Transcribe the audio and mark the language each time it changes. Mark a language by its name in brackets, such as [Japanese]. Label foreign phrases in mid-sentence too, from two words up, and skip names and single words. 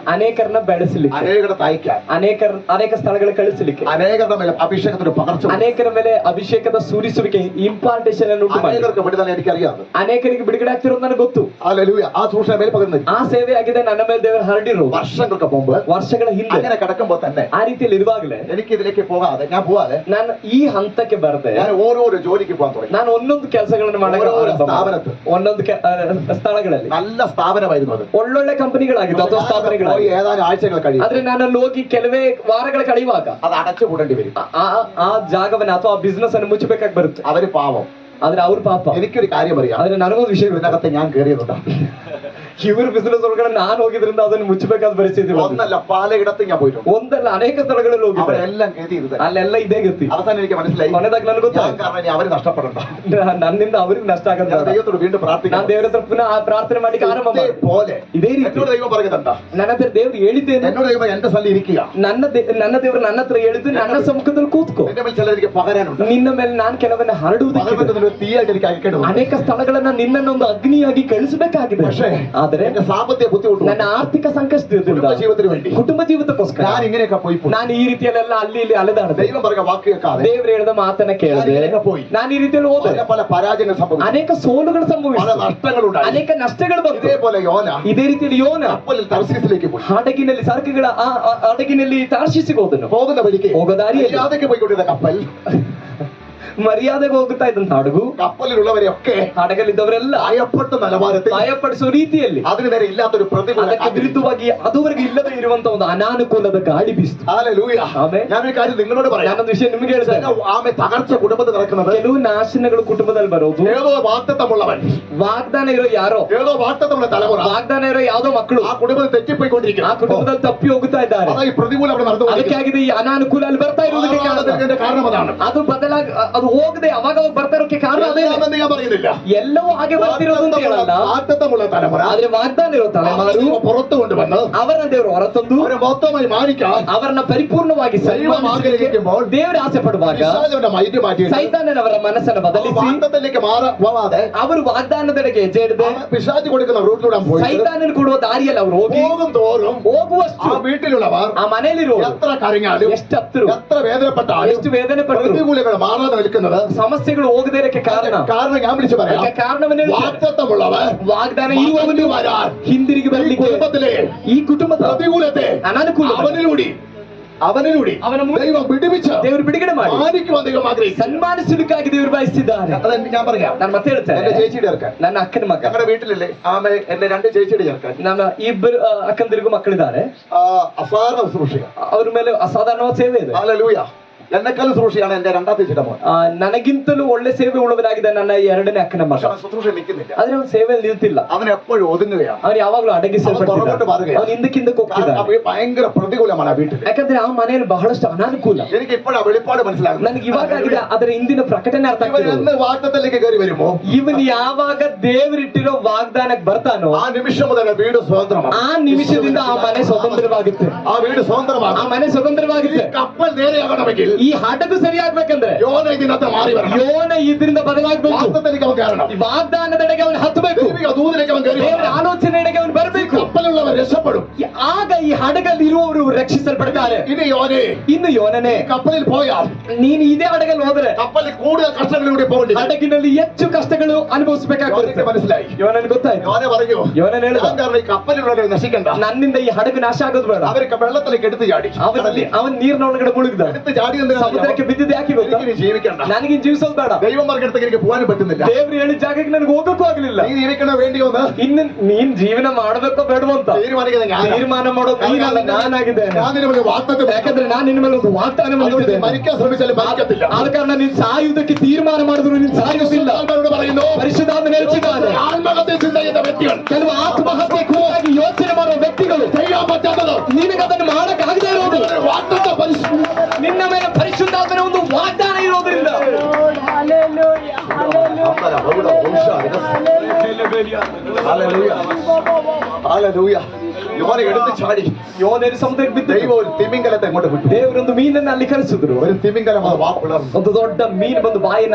[Kannada] ಅನೇಕರನ್ನ ಬೆಳೆಸಲಿಕ್ಕೆ, [Malayalam] അനേകരെ തയ്ക്കാൻ, [Kannada] ಅನೇಕ ಸ್ಥಳಗಳಿಗೆ ಕಳಿಸಲಿಕ್ಕೆ, [Malayalam] അനേകരുടെ മേലെ അഭിഷേകത്തിന് പകർച്ച, [Kannada] ಅನೇಕರ ಮೇಲೆ ಅಭಿಷೇಕದ ಸೂರಿಸುವಿಕೆ, ಇಂಪಾರ್ಟೇಷನ್ ಅನ್ನು ಉಂಟು ಮಾಡಿ [Malayalam] അനേകർക്ക് വിടുതൽ എനിക്കറിയാം. [Kannada] ಅನೇಕರಿಗೆ ಬಿಡುಗಡೆ ಆಗ್ತಿರೋದು ನನಗೆ ಗೊತ್ತು. [Malayalam] ഹല്ലേലൂയ. ആ സൂക്ഷ മേൽ പകർന്നു [Kannada] ಆ ಸೇವೆ ಆಗಿದೆ ನನ್ನ ಮೇಲೆ ದೇವರು ಹರಡಿರೋ [Malayalam] വർഷങ്ങൾക്ക് മുമ്പ്. [Kannada] ವರ್ಷಗಳ ಹಿಂದೆ [Malayalam] അങ്ങനെ കിടക്കുമ്പോൾ തന്നെ [Kannada] ಆ ರೀತಿಯಲ್ಲಿ ಇರುವಾಗಲೇ [Malayalam] എനിക്ക് ഇതിലേക്ക് പോകാതെ, ഞാൻ പോവാതെ [Kannada] ನಾನು ಈ ಹಂತಕ್ಕೆ ಬರದೆ [Malayalam] ഞാൻ ഓരോരോ ജോലിക്ക് പോകാൻ തുടങ്ങി. [Kannada] ನಾನು ಒಂದೊಂದು ಕೆಲಸಗಳನ್ನು [Malayalam] ഓരോരോ [Kannada] ಮಾಡಕ್ಕೆ [Malayalam] സ്ഥാപനത്തിൽ, [Kannada] ಒಂದೊಂದು ಸ್ಥಳಗಳಲ್ಲಿ [Malayalam] നല്ല സ്ഥാപനമായിരുന്നു അത്. [Kannada] ಒಳ್ಳೊಳ್ಳೆ ಕಂಪನಿಗಳಾಗಿತ್ತು ಅಥವಾ [Malayalam] പോയി [Kannada] ಸ್ಥಾಪನೆಗಳಾಗಿ. [Malayalam] ഏതാനും ആഴ്ചകൾ കഴിയും, [Kannada] ಆದ್ರೆ ನಾನು ಅಲ್ಲಿ ಹೋಗಿ ಕೆಲವೇ ವಾರಗಳ ಕಳೆಯುವಾಗ [Malayalam] അത് അടച്ചുപൂടേണ്ടി വരും. [Kannada] ಆ ಜಾಗವನ್ನ ಅಥವಾ ಆ ಬಿಸ್ನೆಸ್ ಅನ್ನು ಮುಚ್ಚಬೇಕಾಗಿ ಬರುತ್ತೆ. [Malayalam] അവര് പാവം. [Kannada] ಆದ್ರೆ ಅವ್ರ ಪಾಪ. [Malayalam] എനിക്കൊരു കാര്യം അറിയാം, [Kannada] ಆದ್ರೆ ನನಗೊಂದು ವಿಷಯ ಗೊತ್ತು. [Malayalam] ഇതിനകത്ത് ഞാൻ കയറിയതുണ്ട്. [Kannada] ಇವ್ರ ಬಿಸ್ನೆಸ್ ಒಳಗಡೆ ನಾನು ಹೋಗಿದ್ರಿಂದ ಅದನ್ನು ಮುಚ್ಚಬೇಕಾದ ಪರಿಸ್ಥಿತಿ ಬಂತು. [Malayalam] ഒന്നല്ല, പലയിടത്തും ഞാൻ പോയിട്ടുണ്ട്. [Kannada] ಒಂದಲ್ಲ ಅನೇಕ ಸ್ಥಳಗಳಲ್ಲಿ ಹೋಗಿದ್ದೆ. [Malayalam] അവരെല്ലാം ഗതി ഇത് തന്നെ. [Kannada] ಅಲ್ಲೆಲ್ಲ ಇದೇ ಗತಿ. [Malayalam] അവസാനം എനിക്ക് മനസ്സിലായി, [Kannada] ಕೊನೆದಾಗ ನನಗೆ [Malayalam] ഞാൻ [Kannada] ಗೊತ್ತಾಯ್ತು, [Malayalam] കാരണം ഇനി അവര് നഷ്ടപ്പെടണ്ട. [Kannada] ನನ್ನಿಂದ ಅವ್ರಿಗೆ ನಷ್ಟ ಆಗಲ್ಲ. [Malayalam] ഞാൻ ദൈവത്തോട് വീണ്ടും പ്രാർത്ഥിക്കാം. [Kannada] ನಾನು ದೇವರ ಹತ್ರ ಪುನಃ ಆ ಪ್ರಾರ್ಥನೆ ಮಾಡಿ ಆರಂಭ ಮಾಡಿ [Malayalam] പോലെ [Kannada] ಇದೇ ರೀತಿ [Malayalam] എന്നോട് ദൈവം പറയുന്നുണ്ട്, [Kannada] ನನ್ನ ಹತ್ರ ದೇವ್ರು ಹೇಳಿದ್ದೇನೆ. [Malayalam] എന്നോട് ദൈവം എന്റെ സ്ഥലം ഇരിക്കുക, [Kannada] ನನ್ನ ದೇವರು ನನ್ನ ಹತ್ರ ಹೇಳಿದ್ದು ನನ್ನ ಸಮ್ಮುಖದಲ್ಲಿ ಕೂತ್ಕೋ. [Malayalam] എന്റെ മേൽ ചിലർ എനിക്ക് പകരാനുണ്ട്. [Kannada] ನಿನ್ನ ಮೇಲೆ ನಾನು ಕೆಲವನ್ನ ಹರಡುವುದಕ್ಕೆ [Malayalam] പകർന്നതിന് തീയായിട്ട് എനിക്ക് അയക്കേണ്ടതുണ്ട്. [Kannada] ಅನೇಕ ಸ್ಥಳಗಳನ್ನ ನಿನ್ನನ್ನೊಂದು ಅಗ್ನಿಯಾಗಿ ಕಳಿಸಬೇಕಾಗಿದೆ. [Malayalam] പക്ഷേ [Kannada] ಆದ್ರೆ [Malayalam] എന്റെ സാമ്പത്തിക ബുദ്ധിമുട്ട് [Kannada] ನನ್ನ ಆರ್ಥಿಕ ಸಂಕಷ್ಟದಿಂದ [Malayalam] കുടുംബ ജീവിതത്തിന് വേണ്ടി [Kannada] ಕುಟುಂಬ ಜೀವಿತಕ್ಕೋಸ್ಕರ [Malayalam] ഞാൻ ഇങ്ങനെയൊക്കെ പോയി [Kannada] ನಾನು ಈ ರೀತಿಯಲ್ಲೆಲ್ಲ ಅಲ್ಲಿ ಇಲ್ಲಿ ಅಲೆದಾಡದೆ [Malayalam] ദൈവം പറയുക വാക്ക് കേൾക്കാതെ [Kannada] ದೇವ್ರು ಹೇಳಿದ ಮಾತನ್ನ ಕೇಳದೆ ನಾನು ಈ ರೀತಿಯಲ್ಲಿ ಹೋದೆ. [Malayalam] പല പല പരാജയങ്ങൾ സംഭവിച്ചു, [Kannada] ಅನೇಕ ಸೋಲುಗಳು [Malayalam] പല [Kannada] ಸಂಭವಿಸಿತು, [Malayalam] നഷ്ടങ്ങളുണ്ടായി. [Kannada] ಅನೇಕ ನಷ್ಟಗಳು ಬಂತು. [Malayalam] ഇതേപോലെ യോന [Kannada] ಇದೇ ರೀತಿಯಲ್ಲಿ ಯೋನ [Malayalam] കപ്പലിൽ തർശീസിലേക്ക് പോയി. [Kannada] ಹಡಗಿನಲ್ಲಿ ಸರಕುಗಳ ಆ ಹಡಗಿನಲ್ಲಿ ತಾರ್ಷೀಸಿಗೆ ಹೋದನು. [Malayalam] പോകുന്ന വഴിക്ക് [Kannada] ಹೋಗೋ ದಾರಿಯಲ್ಲಿ [Malayalam] യാതൊക്കെ പോയിക്കൊണ്ടിരുന്ന കപ്പൽ [Kannada] ಮರ್ಯಾದೆಗೆ ಹೋಗ್ತಾ ಇದ್ದಂತ ಹಡಗು [Malayalam] കപ്പലിലുള്ളവരെയൊക്കെ [Kannada] ಹಡಗಲ್ಲಿದ್ದವರೆಲ್ಲ [Malayalam] ഭയപ്പെട്ട നിലവാരത്തിൽ [Kannada] ಭಯಪಡಿಸುವ ರೀತಿಯಲ್ಲಿ [Malayalam] അതിന് നേരെ ഇല്ലാത്തൊരു പ്രതികൂല [Kannada] ಅದಕ್ಕೆ [Malayalam] കാറ്റ്. [Kannada] ವಿರುದ್ಧವಾಗಿ ಅದುವರೆಗೆ ಇಲ್ಲದೆ ಇರುವಂತ ಒಂದು ಅನಾನುಕೂಲದ ಗಾಳಿ ಬೀಸ್ತು. [Malayalam] ഹല്ലേലൂയ. ആമേൻ. ഞാനൊരു കാര്യം നിങ്ങളോട് പറയാം. [Kannada] ನಾನೊಂದು ವಿಷಯ ನಿಮ್ಗೆ ಹೇಳ್ತೇನೆ. [Malayalam] ആമേ തകർച്ച കുടുംബത്തിൽ നടക്കുന്നത് [Kannada] ಕೆಲವು ನಾಶನಗಳು ಕುಟುಂಬದಲ್ಲಿ ಬರೋದು [Malayalam] ഏതോ വാഗ്ദത്തമുള്ളവൻ, [Kannada] ವಾಗ್ದಾನ ಇರೋ ಯಾರೋ, [Malayalam] ഏതോ വാഗ്ദത്തമുള്ള തലമുറ [Kannada] ವಾಗ್ದಾನ ಇರೋ ಯಾವ್ದೋ ಮಕ್ಕಳು [Malayalam] ആ കുടുംബത്തിൽ [Kannada] ಆ [Malayalam] തെറ്റിപ്പോയിക്കൊണ്ടിരിക്കുന്നു. [Kannada] ಕುಟುಂಬದಲ್ಲಿ ತಪ್ಪಿ ಹೋಗ್ತಾ ಇದ್ದಾರೆ. [Malayalam] അതാ ഈ പ്രതികൂലം അവിടെ നടന്നുകൊണ്ടിരിക്കുന്നത്. [Kannada] ಅದಕ್ಕೆ ಆಗಿದೆ ಈ ಅನಾನುಕೂಲ ಅಲ್ಲಿ ಬರ್ತಾ ಇರೋದಕ್ಕೆ ಕಾರಣ. [Malayalam] അതിന്റെ കാരണം അതാണ്. [Kannada] ಅದು ಬದಲಾಗಿ ಅದು ಹೋಗದೆ ಅವಾಗ ಅವಾಗ ಬರ್ತಾ ಇರೋಕೆ ಕಾರಣ ಅದೇ. [Malayalam] എല്ലാമെന്ന് ഞാൻ പറയുന്നില്ല. [Kannada] ಎಲ್ಲವೂ ಹಾಗೆ ಬರ್ತಿರೋದು ಅಂತ ಹೇಳಲ್ಲ. [Malayalam] വാഗ്ദത്തമുള്ള തലമുറ [Kannada] ಆದ್ರೆ ವಾಗ್ದಾನ ಇರೋ ತಲೆಮಾರು [Malayalam] പുറത്തു കൊണ്ടുവന്ന് [Kannada] ಅವರನ್ನ ದೇವರು ಹೊರತಂದು [Malayalam] അവരെ മൊത്തമായി മാനിക്കാൻ [Kannada] ಅವರನ್ನ ಪರಿಪೂರ್ಣವಾಗಿ [Malayalam] ദൈവം ആഗ്രഹിക്കുമ്പോൾ [Kannada] ದೇವರು ಆಸೆ ಪಡುವಾಗ [Malayalam] പിശാചിന്റെ മൈൻഡ് മാറ്റി [Kannada] ಸೈತಾನನವರ ಮನಸ್ಸನ್ನು ಬದಲಿಸಿ [Malayalam] വാഗ്ദത്തത്തിലേക്ക് പോവാതെ [Kannada] ಅವರು ವಾಗ್ದಾನದೆಡೆಗೆ ಹೆಜ್ಜೆ ಇಡದೆ [Malayalam] പിശാച് കൊടുക്കുന്ന റൂട്ടിലൂടെ പോയി [Kannada] ಸೈತಾನನ ಕೊಡುವ ದಾರಿಯಲ್ಲಿ ಅವರು ಹೋಗಿ [Malayalam] പോകും തോറും [Kannada] ಹೋಗುವಷ್ಟು [Malayalam] ആ വീട്ടിലുള്ളവർ [Kannada] ಆ ಮನೆಯಲ್ಲಿರುವ [Malayalam] എത്ര കരഞ്ഞാലും [Kannada] ಎಷ್ಟು ಹತ್ತಿರ [Malayalam] എത്ര വേദനപ്പെട്ടാലും [Kannada] ಎಷ್ಟು ವೇದನೆ ಪಟ್ಟರು [Malayalam] പ്രതികൂലങ്ങൾ മാറാതെ നിൽക്കുന്നത് [Kannada] ಸಮಸ್ಯೆಗಳು ಹೋಗದೇ ಇರಕ್ಕೆ ಕಾರಣ [Malayalam] കാരണം ഞാൻ വിളിച്ചു പറയാം. [Kannada] ಅದಕ್ಕೆ ಕಾರಣವನ್ನೇ [Malayalam] വാഗ്ദത്തമുള്ളവർ [Kannada] ವಾಗ್ದಾನ ಇರುವವನು [Malayalam] വരാൻ [Kannada] ಹಿಂದಿರುಗಿ [Malayalam] ഈ [Kannada] ಬರ್ಲಿಕ್ಕೆ [Malayalam] കുടുംബത്തിലെ [Kannada] ಈ ಕುಟುಂಬದ [Malayalam] പ്രതികൂലത്തെ [Kannada] ಅನಾನುಕೂಲ [Malayalam] അവനിലൂടെ [Kannada] ಅವನ ಮೂಲಕ [Malayalam] ദൈവം വിടുവിച്ച് [Kannada] ದೇವರು ಬಿಡುಗಡೆ ಮಾಡಿ [Malayalam] മാനിക്കുവാൻ ദൈവം ആഗ്രഹിക്കുന്നു. [Kannada] ಸನ್ಮಾನಿಸಲಿಕ್ಕಾಗಿ ದೇವರು ಬಯಸಿದ್ದಾರೆ. [Malayalam] അതെനിക്ക് ഞാൻ പറയാം. [Kannada] ನಾನು ಮತ್ತೆ [Malayalam] എന്റെ [Kannada] ಹೇಳ್ತೇನೆ, [Malayalam] ചേച്ചിയുടെ ചേർക്കാൻ [Kannada] ನನ್ನ ಅಕ್ಕನ ಮಗ, [Malayalam] ഞങ്ങളുടെ വീട്ടിലല്ലേ ആമേ എന്റെ രണ്ട് ചേച്ചിയുടെ ചേർക്കാൻ [Kannada] ನಮ್ಮ ಇಬ್ಬರು ಅಕ್ಕಂದಿರಿಗೂ ಮಕ್ಕಳಿದ್ದಾರೆ. [Malayalam] അസാധാരണ ശുശ്രൂഷ. [Kannada] ಅವ್ರ ಮೇಲೆ ಅಸಾಧಾರಣವಾದ ಸೇವೆ ಇದೆ. [Malayalam] ഹല്ലേലൂയ. എന്നെക്കാളും ശുശ്രൂഷയാണ് എന്റെ രണ്ടാമത്തെ ചേച്ചിയുടെ മോൻ. [Kannada] ನನಗಿಂತಲೂ ಒಳ್ಳೆ ಸೇವೆ ಉಳ್ಳವನಾಗಿದೆ ನನ್ನ ಎರಡನೇ ಅಕ್ಕನ ಮಗ. [Malayalam] പക്ഷെ അവൻ ശുശ്രൂഷ നിൽക്കുന്നില്ല. [Kannada] ಆದ್ರೆ ಅವ್ನು ಸೇವೆಯಲ್ಲಿ ನಿಲ್ತಿಲ್ಲ. [Malayalam] അവൻ എപ്പോഴും ഒതുങ്ങുകയാണ്. [Kannada] ಅವ್ನು ಯಾವಾಗ್ಲೂ ಅಡಗಿಸಲ್ಪಟ್ಟಿದ್ದಾನೆ. [Malayalam] ಅವನು പുറകോട്ട് മാറുകയാണ്. [Kannada] ಅವ್ನು ಹಿಂದಕ್ಕಿಂದಕ್ಕೆ ಹೋಗ್ತಿದ್ದಾನೆ. [Malayalam] കാരണം ഭയങ്കര പ്രതികൂലമാണ് ആ വീട്ടിൽ. [Kannada] ಯಾಕಂದ್ರೆ ಆ ಮನೆಯಲ್ಲಿ ಬಹಳಷ್ಟು ಅನಾನುಕೂಲ. [Malayalam] എനിക്ക് ഇപ്പോഴാ വെളിപ്പാട് മനസ്സിലാകുന്നത്. [Kannada] ನನಗೆ ಇವಾಗ ಆಗಿದೆ ಅದರ ಹಿಂದಿನ ಪ್ರಕಟಣೆ ಅರ್ಥ [Malayalam] ഇവൻ [Kannada] ಆಗ್ತಿರೋದು. [Malayalam] എന്ന് വാഗ്ദത്തത്തിലേക്ക് കയറി വരുമോ [Kannada] ಇವನು ಯಾವಾಗ ದೇವರಿಟ್ಟಿರೋ ವಾಗ್ದಾನಕ್ಕೆ ಬರ್ತಾನೋ [Malayalam] ആ നിമിഷം മുതൽ വീട് സ്വതന്ത്രമാണ്. [Kannada] ಆ ನಿಮಿಷದಿಂದ ಆ ಮನೆ ಸ್ವತಂತ್ರವಾಗುತ್ತೆ. [Malayalam] ആ വീട് [Kannada] ಆ [Malayalam] സ്വതന്ത്രമാണ്. [Kannada] ಮನೆ ಸ್ವತಂತ್ರವಾಗುತ್ತೆ. [Malayalam] കപ്പൽ നേരെയാകണമെങ്കിൽ [Kannada] ಈ ಹಡಗು ಸರಿಯಾಗ್ಬೇಕಂದ್ರೆ [Malayalam] യോന ഇതിനകത്ത് മാറി വരണം. [Kannada] ಯೋನ ಇದರಿಂದ ಬದಲಾಗಬೇಕು. [Malayalam] വാഗ്ദത്തത്തിലേക്ക് അവൻ കയറണം. [Kannada] ಈ ವಾಗ್ದಾನದೆಡೆಗೆ ಅವನು ಹತ್ತಬೇಕು. [Malayalam] ദൈവിക ദൂതിലേക്ക് അവൻ കയറി [Kannada] ದೇವರ [Malayalam] വരണം. [Kannada] ಆಲೋಚನೆಯೆಡೆಗೆ ಅವನು ಬರಬೇಕು. [Malayalam] കപ്പലുള്ളവർ രക്ഷപ്പെടും. [Kannada] ಆಗ ಈ ಹಡಗಲ್ಲಿ ಇರುವವರು ರಕ್ಷಿಸಲ್ಪಡ್ತಾರೆ. [Malayalam] ഇനി യോനെ [Kannada] ಇನ್ನು ಯೋನನೇ, [Malayalam] കപ്പലിൽ പോയാൽ [Kannada] ನೀನು ಇದೇ ಹಡಗಲ್ಲಿ ಹೋದ್ರೆ [Malayalam] കപ്പലിൽ കൂടുതൽ കഷ്ടങ്ങളിലൂടെ പോകേണ്ടി വരും. [Kannada] ಹಡಗಿನಲ್ಲಿ ಹೆಚ್ಚು ಕಷ್ಟಗಳು ಅನುಭವಿಸಬೇಕಾಗುತ್ತೆ. [Malayalam] യോനയ്ക്ക് മനസ്സിലായി. [Kannada] ಯೋನನ್ ಗೊತ್ತಾಯ್ತು. [Malayalam] യോന പറഞ്ഞു, [Kannada] ಯೋನನ್ ಹೇಳಿದ, [Malayalam] ഞാൻ കാരണം ഈ കപ്പലിലുള്ളവരെ നശിക്കണ്ട. [Kannada] ನನ್ನಿಂದ ಈ ಹಡಗು ನಾಶ ಆಗೋದು ಬೇಡ. [Malayalam] അവർക്ക് വെള്ളത്തിലേക്ക് എടുത്ത് ചാടി. [Kannada] ಅವನ್ ನೀರಿನ ಒಳಗಡೆ ಮುಳುಗಿದ. [Malayalam] എടുത്ത് ചാടി എന്തിനാ? [Kannada] ಸಮುದ್ರಕ್ಕೆ ಬಿದ್ದಿದ್ದು ಯಾಕೆ ಗೊತ್ತಾ? [Malayalam] എനിക്ക് ഇനി ജീവിക്കണ്ട. [Kannada] ನನಗೆ ಜೀವಿಸೋದು ಬೇಡ. [Malayalam] ദൈവം പറഞ്ഞിടത്തേക്ക് എനിക്ക് പോകാനും പറ്റുന്നില്ല. [Kannada] ದೇವ್ರು ಹೇಳಿದ ಜಾಗಕ್ಕೆ ನನಗೆ ಹೋಗಕ್ಕೂ ಆಗ್ಲಿಲ್ಲ. [Malayalam] നീ ജീവിക്കണ വേണ്ടി ഒന്ന് [Kannada] ಇನ್ನು ನೀನ್ ಜೀವನ ಮಾಡಬೇಕೋ ಬೇಡವೋ ಅಂತ [Malayalam] തീരുമാനിക്കുന്നത് ഞാൻ. [Kannada] ತೀರ್ಮಾನ ಮಾಡೋದು ನೀನಲ್ಲ, ನಾನಾಗಿದ್ದೇನೆ. [Malayalam] ഞാൻ നിന്റെ മുന്നിൽ വാഗ്ദത്തം [Kannada] ಯಾಕಂದ್ರೆ ನಾನು ನಿನ್ನ ಮೇಲೆ ಒಂದು ವಾಗ್ದಾನ [Malayalam] അതുകൊണ്ട് നീ [Kannada] ಮಾಡಿದ್ದೇನೆ. [Malayalam] മരിക്കാൻ ശ്രമിച്ചാലും മരിക്കത്തില്ല. [Kannada] ಆದ ಕಾರಣ ನೀನ್ ಸಾಯುವುದಕ್ಕೆ ತೀರ್ಮಾನ ಮಾಡಿದ್ರು ನೀನ್ ಸಾಯುವುದಿಲ್ಲ. [Malayalam] ആത്മാവിനോട് പറയുന്നു, [Kannada] ಪರಿಶುದ್ಧಾತ್ಮ ಹೇಳ್ತಿದ್ದಾನೆ, [Malayalam] ആത്മഹത്യ ചിന്ത ചെയ്യുന്ന വ്യക്തികൾ, [Kannada] ಕೆಲವು ಆತ್ಮಹತ್ಯೆ ಕುರಿತಾಗಿ ಯೋಚನೆ ಮಾಡುವ ವ್ಯಕ್ತಿಗಳು [Malayalam] ചെയ്യാൻ പറ്റാത്തത് [Kannada] ನಿನಗೆ ಅದನ್ನು ಮಾಡಕ್ ಆಗದೆ ಇರೋದು [Malayalam] വാഗ്ദത്ത പരിശുദ്ധ [Kannada] ನಿನ್ನ ಮೇಲೆ ಪರಿಶುದ್ಧಾತ್ಮನ ಒಂದು ವಾಗ್ದಾನ ಇರೋದ್ರಿಂದ. [Malayalam] യോനെ എടുത്ത് ചാടി. [Kannada] ಯೋನೇರು ಸಮುದ್ರಕ್ಕೆ ಬಿದ್ದ. [Malayalam] ദൈവം ഒരു തിമിംഗലത്തെ അങ്ങോട്ട് വിട്ടു. [Kannada] ದೇವರೊಂದು ಮೀನನ್ನ ಅಲ್ಲಿ ಕಳಿಸಿದ್ರು. [Malayalam] ഒരു തിമിംഗലം അത് വാപ്പിളർന്നു. [Kannada] ಒಂದು ದೊಡ್ಡ ಮೀನು ಬಂದು ಬಾಯಿನ